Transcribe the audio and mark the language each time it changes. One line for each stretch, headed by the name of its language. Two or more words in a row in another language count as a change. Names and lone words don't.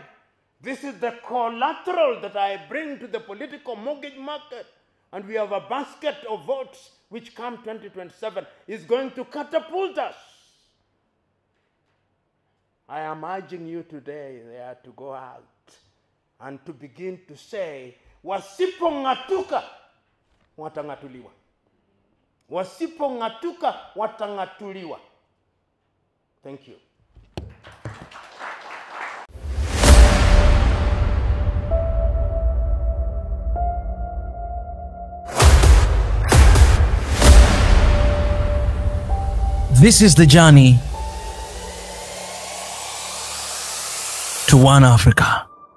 English: This is the collateral that I bring to the political mortgage market. And we have a basket of votes which come 2027 is going to catapult us. I am urging you today there to go out and to begin to say,
Nyanja: wasipong'atuka watang'atuliwa. Wasipong'atuka watang'atuliwa.
English: Thank you. This is the journey to one Africa.